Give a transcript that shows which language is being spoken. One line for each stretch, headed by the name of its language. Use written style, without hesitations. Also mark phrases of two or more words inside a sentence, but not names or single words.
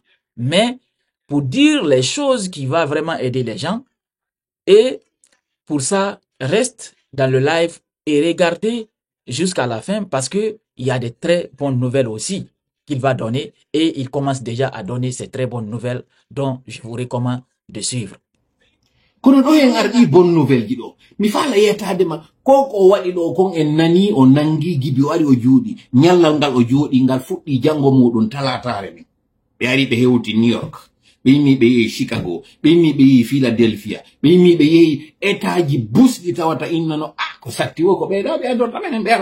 French: Mais pour dire les choses qui vont vraiment aider les gens. Et pour ça, reste dans le live et regardez jusqu'à la fin parce que il y a des très bonnes nouvelles aussi qu'il va donner et il commence déjà à donner ces très bonnes nouvelles dont je vous recommande de suivre.
Fula: Kono ɗo en arɗi
French: bonne nouvelle
Fula: ji ɗo mi faala yetade ma ko ko waɗi ɗo kon en nani o nangi gibi o ari o juuɗi ñallal ngal o jooɗi ngal fuɗɗi jango muɗum talatare min ɓe ari ɓe hewti New York ɓe yimmi ɓe yehi Chicago ɓe yimmi ɓe yehi Philadelphia ɓe yimmi ɓe yehi étaji busɗi tawata innano ko satti wo ko ɓeɗo ɓe adorta menen ɓe